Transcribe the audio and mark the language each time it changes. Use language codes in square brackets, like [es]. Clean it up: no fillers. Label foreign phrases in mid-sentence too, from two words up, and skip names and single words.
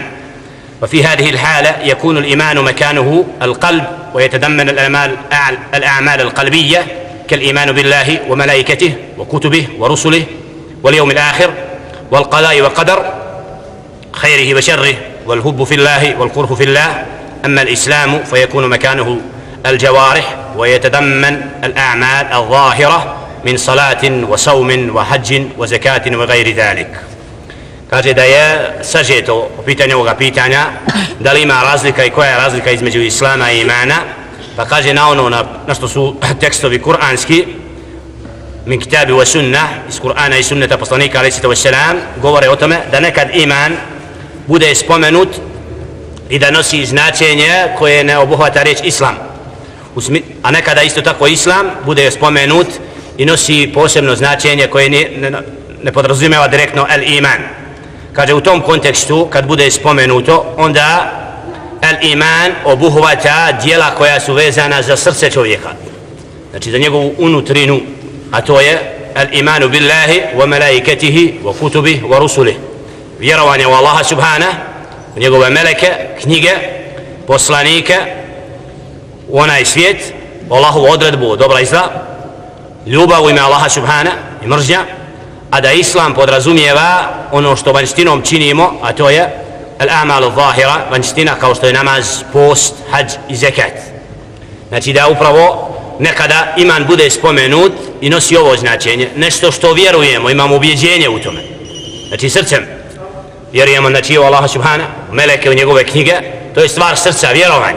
[ar] وفي هذه الحالة يكون الإيمان مكانه القلب ويتضمن الأعمال القلبية كالإيمان بالله وملائكته وكتبه ورسله واليوم الآخر والقضاء والقدر خيره وشره والحب في الله والكره في الله. أما الإسلام فيكون مكانه الجوارح ويتضمن الأعمال الظاهرة من صلاة وصوم وحج وزكاة وغير ذلك. [bs] Kaže da je sažeto u pitanju ovoga pitanja da li ima razlika i koja je razlika između islama i imana, pa kaže na ono na što su tekstovi kuranski [ar] من الكتاب والسنة, [bs] iz Kur'ana i sunneta poslanika [ar] عليه الصلاة والسلام, [bs] govore o tome da nekad iman bude spomenut i da nosi značenje koje ne obuhvata riječ islam, a nekada isto tako islam bude spomenut i nosi posebno značenje koje ne podrazumijeva direktno al-iman. Kaže u tom kontekstu kad bude spomenuto onda al-iman obuhvata djela koja su vezana za srce čovjeka, znači za njegovu unutrinu, a to je [ar] الإيمان بالله وملائكته وكتبه ورسله, [bs] vjerovanje u Allaha subhanahu, u njegove meleke, knjige, poslanike, u onaj svijet, Allahovu odredbu dobra i zla, ljubav u ime Allaha subhanahu i mržnja, a da islam podrazumijeva ono što vanjštinom činimo, a to je [ar] الأعمال الظاهرة, [bs] vanjština kao što je namaz, post, hadž i zekat. Znači da upravo nekada iman bude spomenut i nosi ovo značenje, nešto što vjerujemo, imamo ubjeđenje u tome, znači srcem vjerujemo, znači u Allaha subhanahu, u meleke, u njegove knjige, to je stvar srca, vjerovanja.